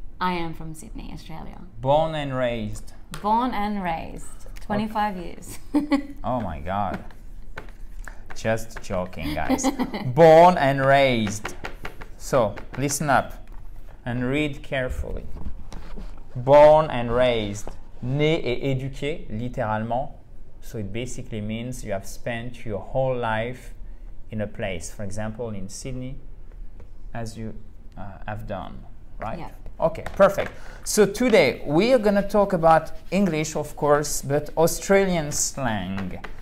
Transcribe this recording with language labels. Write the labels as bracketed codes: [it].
[en] I am from Sydney, Australia. Born and raised? Born and raised. 25 years. Oh my god. Just joking, guys. Born and raised. So, listen up and read carefully. Born and raised. [fr] Né et éduqué, littéralement. [en] So it basically means you have spent your whole life in a place. For example, in Sydney, as you have done, right? Yeah. Okay, perfect. So today we are going to talk about English, of course, but Australian slang.